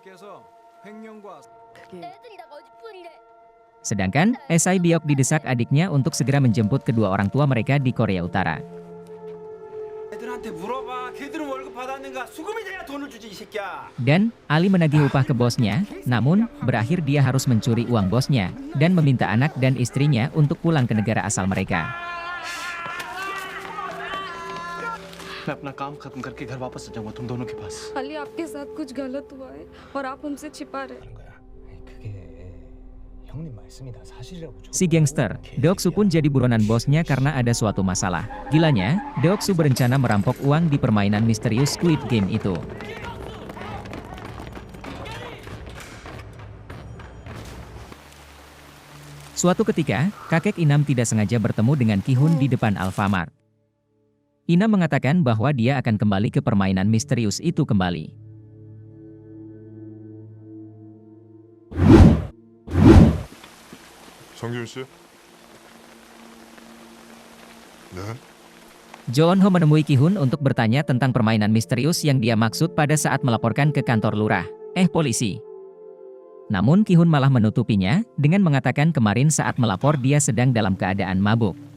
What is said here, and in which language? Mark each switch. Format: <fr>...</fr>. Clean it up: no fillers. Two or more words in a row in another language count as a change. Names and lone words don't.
<id>Sedangkan, SI Biok didesak adiknya untuk segera menjemput kedua orang tua mereka di Korea Utara. Dan, Ali menagih upah ke bosnya, namun, berakhir dia harus mencuri uang bosnya, dan meminta anak dan istrinya untuk pulang ke negara asal mereka.</id> <hi>मैं अपना काम खत्म करके घर वापस जाऊंगा तुम दोनों के पास अली आपके साथ कुछ गलत हुआ है और आप हमसे छिपा रहे हैं।</hi> <id>Si gangster, Deok-su pun jadi buronan bosnya karena ada suatu masalah. Gilanya, Deok-su berencana merampok uang di permainan misterius Squid Game itu. Suatu ketika, kakek Inam tidak sengaja bertemu dengan Ki-hun di depan Alfamart. Inam mengatakan bahwa dia akan kembali ke permainan misterius itu kembali.</id> <ko>정기훈 씨? 네?</ko> <id>Jo On-ho menemui Ki-hun untuk bertanya tentang permainan misterius yang dia maksud pada saat melaporkan ke kantor lurah, polisi. Namun Ki-hun malah menutupinya, dengan mengatakan kemarin saat melapor dia sedang dalam keadaan mabuk.</id>